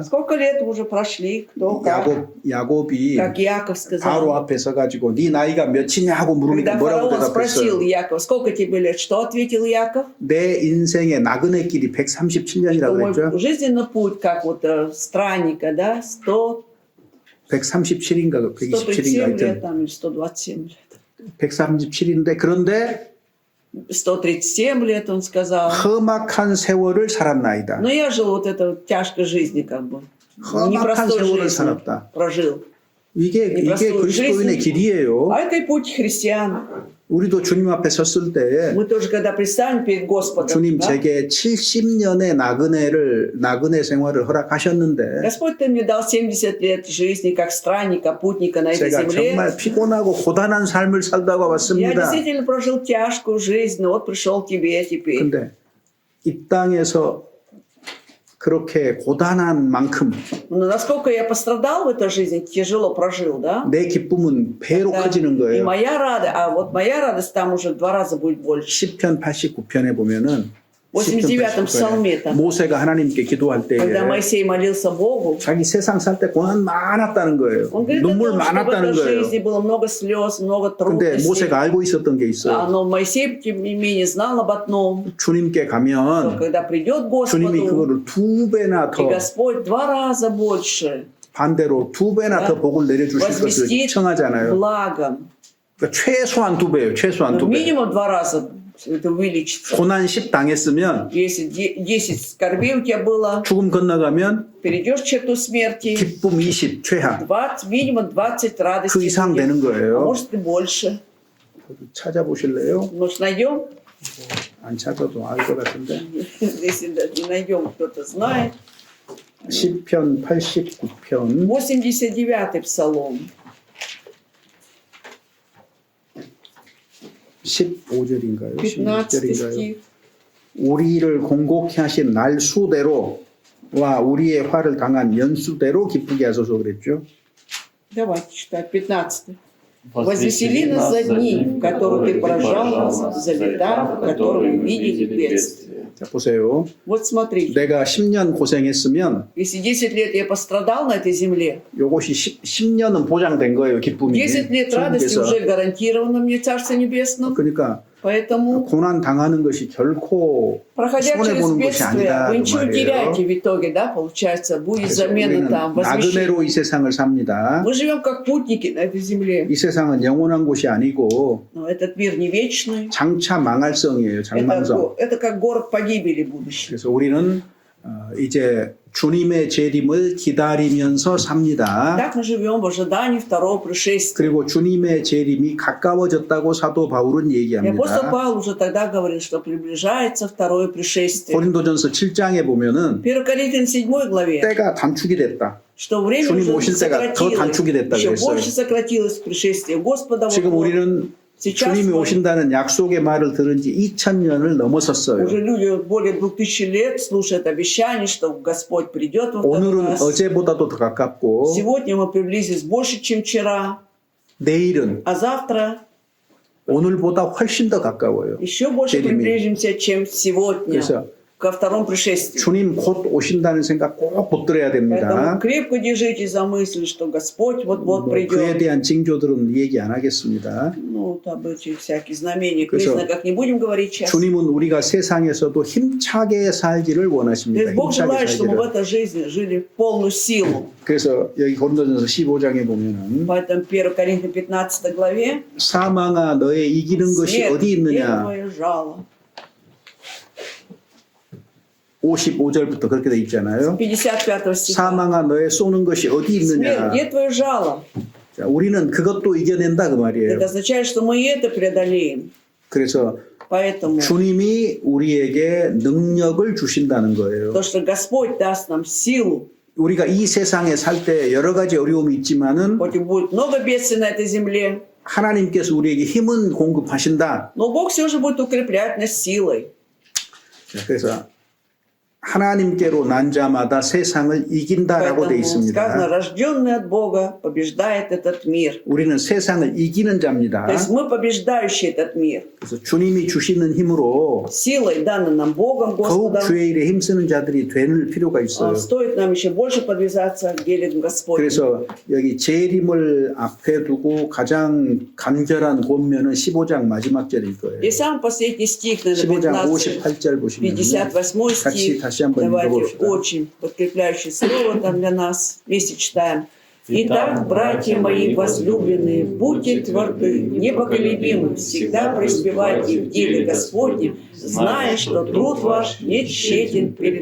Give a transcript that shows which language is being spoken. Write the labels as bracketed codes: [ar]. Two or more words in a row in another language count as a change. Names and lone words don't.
[ru] Сколько лет уже прошли, кто как, [ko] 야곱이 [ru] как Яков [ko] 바로 [ru] сказал. [ko] 앞에 서가지고 네 나이가 몇이냐 하고 물으니까 [ru] Когда [ko] 뭐라고 [ru] фараон спросил [ko] 대답했어요? [ru] Якова, сколько тебе лет, что ответил Яков? [ko] 내 인생의 나그네 길이 [ru] Что [ko] 137년이라고 [ru] мой [ko] 했죠. [ru] жизненный путь, как вот странника, да, [ko] 137인가 127인가 [ru] 137 лет [ko] 하여튼 [ru] там, или 127 лет. [ko] 137인데 그런데 [ru] 137 лет, он сказал. [ko] 험악한 세월을 살았나이다. [ru] Но я жил вот это тяжкой жизни, как бы. [ko] 험악한 [ru] Непростой [ko] 세월을 [ru] жизни [ko] 살았다. [ru] прожил. [ko] 이게 [ru] непростую [ko] 그리스도인의 [ru] жизнь. [ko] 길이에요. [ru] А это и путь христиан. [ko] 우리도 주님 앞에 섰을 때 [ru] Мы тоже, когда предстанем перед Господом, [ko] 주님 [ru] да, [ko] 제게 70년의 나그네 생활을 허락하셨는데 [ru] Господь, Ты мне дал 70 лет жизни как странника, путника на этой [ko] 제가 [ru] земле. [ko] 정말 피곤하고 고단한 삶을 살다가 [ru] Я [ko] 왔습니다. [ru] действительно прожил тяжкую жизнь, но вот пришел к Тебе теперь. [ko] 근데 이 땅에서 그렇게 고단한 만큼 [ru] Но насколько я пострадал в этой жизни, тяжело прожил, да? [ko] 내 기쁨은 배로 [ru] Да. [ko] 커지는 [ru] И [ko] 거예요. [ru] моя радость, а вот моя радость там уже в 2 раза будет больше. [ko] 10편 89편에 보면은 [ru] 89м псалме там. [ko] 모세가 하나님께 기도할 때에 [ru] Когда Моисей молился Богу, [ko] 자기 세상 살 때 고난 많았다는 거예요. [ru] он говорит, [ko] 눈물 [ru] о том, что в [ko] 많았다는 [ru] этой [ko] 거예요. [ru] жизни было много слез, много [ko] 근데 [ru] трудностей. [ko] 모세가 알고 있었던 게 있어요. [ru] Но Моисей, тем не менее, знал об одном, [ko] 주님께 [ru] что [ko] 가면 [ru] когда придет [ko] 주님이 [ru] Господу, [ko] 그거를 2배나 [ru] и [ko] 더 [ru] Господь 2 раза больше [ko] 반대로 2배나 더 복을 내려주실 것을 [ru] возместит [ko] 청하잖아요. [ru] благом. [ko] 그러니까 최소한 2배예요. 최소한 [ru] Но [ko] 2배. [ru] минимум 2 раза это увеличится. [ko] 고난 10 당했으면 [ru] Если 10 скорбей у тебя было, [ko] 죽음 건너가면 [ru] перейдешь черту смерти, [ko] 기쁨 20 최하. [ru] 20, минимум 20 [ko] 그 [ru] радостей [ko] 이상 [ru] будет. [ko] 되는 [ru] А [ko] 거예요. [ru] может и больше. [ko] 찾아보실래요? [ru] Может, найдем? [ko] 안 찾아도 알 것 같은데. [ru] Если даже не найдем, кто-то знает. [ko] 시편 89편 [ru] 89-й псалом. [ko] 15절인가요? 15 16절인가요? [ru] стих. [ko] 우리를 공곡케 하신 날 수대로와 우리의 화를 당한 연수대로 기쁘게 하소서 그랬죠. [ru] Давайте читать 15. Возвесели нас за дни, в которых ты поражал нас, за лета, в которых видели бедствия. [ko] 자, 보세요. [ru] Вот смотрите, [ko] 내가 10년 고생했으면 [ru] если 10 лет я пострадал на этой земле, [ko] 요것이 10년은 보장된 거예요. 기쁨이. [ru] 10 лет радости [ko] 주님께서. [ru] уже гарантировано мне в Царстве Небесном. [ko] 그러니까 [ru] Поэтому, [ko] 고난 당하는 것이 결코 [ru] проходя через [ko] 손해보는 것이 [ru] бедствия, [ko] 아니다. [ru] вы [ko] 그 [ru] ничего не [ko] 말이에요. [ru] теряете в итоге, да, получается, будет [ko] 그래서 [ru] замена [ko] 우리는 [ru] там, возмещение. [ko] 나그네로 이 세상을 삽니다. [ru] Мы живем как путники на этой земле. [ko] 이 세상은 영원한 곳이 아니고 [ru] Но этот мир не вечный. [ko] 장차 망할성이에요. 장망성. [ru] Это как город погибели будущего. [ko] 그래서 우리는 이제 주님의 재림을 기다리면서 삽니다. [ru] Так мы живем в ожидании второго пришествия. [ko] 그리고 주님의 재림이 가까워졌다고 사도 바울은 [ru] И апостол [ko] 얘기합니다. [ru] Павел уже тогда говорил, что приближается второе пришествие. [ko] 고린도전서 7장에 보면은 [ru] 1 Коринфянам 7 главе, [ko] 때가 단축이 됐다. [ru] что время [ko] 주님 [ru] уже [ko] 오실 때가 더 단축이 [ru] сократилось, [ko] 됐다 [ru] еще [ko] 그랬어요. [ru] больше сократилось пришествие Господа. [ko] 지금 [ru] Вот-вот. [ko] 우리는 [ru] Сейчас [ko] 주님이 [ru] мы- [ko] 오신다는 약속의 말을 들은 지 2000년을 넘어섰어요. [ru] Уже люди более 2000 лет слушают обещание, что Господь придет во второй [ko] 오늘은 [ru] раз. [ko] 어제보다도 더 가깝고 [ru] Сегодня мы приблизились больше, чем вчера, [ko] 내일은 [ru] а завтра [ko] 오늘보다 훨씬 더 가까워요. [ru] еще больше [ko] 재림이. [ru] приближимся, чем сегодня [ko] 그래서 [ru] ко второму пришествию. [ko] 주님 곧 오신다는 생각 꼭 붙들어야 [ru] Поэтому [ko] 됩니다. [ru] крепко держите за мысль, что Господь вот-вот [ko] 뭐 그에 [ru] придет. [ko] 대한 징조들은 얘기 안 하겠습니다. [ru] Ну, об этих всяких знамениях, [ko] 그래서 [ru] признаках не будем говорить сейчас. [ko] 주님은 우리가 세상에서도 힘차게 살기를 [ru] То [ko] 원하십니다. [ru] есть Бог [ko] 힘차게 [ru] желает, чтобы мы в [ko] 살기를. [ru] этой жизни жили в полную силу. [ko] 그래서 여기 고린도전서 15장에 보면은 [ru] Поэтому 1 Коринфянам 15 главе [ko] 사망아 너의 이기는 것이 [ru] смерть, [ko] 어디 [ru] где [ko] 있느냐? [ru] твое жало? [ko] 55절부터 그렇게 돼 있잖아요. [ru] 55 стиха. [ko] 사망아 너의 쏘는 것이 어디 [ru] Смерть, [ko] 있느냐? [ru] где твое жало? [ko] 자, 우리는 그것도 이겨낸다 그 말이에요. [ru] Это означает, что мы и это преодолеем. [ko] 그래서 [ru] Поэтому [ko] 주님이 우리에게 능력을 주신다는 거예요. [ru] то, что Господь даст нам силу, [ko] 우리가 이 세상에 살 때 여러 가지 어려움이 있지만은 [ru] хоть и будет много бедствий на этой земле, [ko] 하나님께서 우리에게 힘은 공급하신다. [ru] но Бог все же будет укреплять нас силой. [ko] 자, 그래서 하나님께로 난 자마다 세상을 이긴다라고 되어 [ru] Поэтому сказано, [ko] 있습니다. [ru] рожденный от Бога побеждает этот mир. [ko] 우리는 세상을 이기는 자입니다. [ru] То есть мы побеждающие этот мир. [ko] 그래서 주님이 주시는 힘으로 [ru] Силой, данной нам Богом, [ko] 더욱 [ru] Господом, [ko] 주의 일에 힘쓰는 자들이 될 필요가 있어요. [ru] стоит нам еще больше подвязаться к делу Господню. [ko] 그래서 여기 재림을 앞에 두고 가장 간결한 본면은 15장 마지막 절일 거예요. [ru] И сам последний стих, [ko] 15장 [ru] наверное, [ko] 58절 보시면 [ru] 58 [ko] 같이 [ru] стих. [ko] 다시 한번 [ru] Давайте [ko] 읽어봅시다. [ru] очень подкрепляющее слово там для нас. Вместе читаем. Итак, братья мои возлюбленные, будьте тверды, непоколебимы, всегда преуспевайте в деле Господнем, зная, что труд ваш не тщетен перед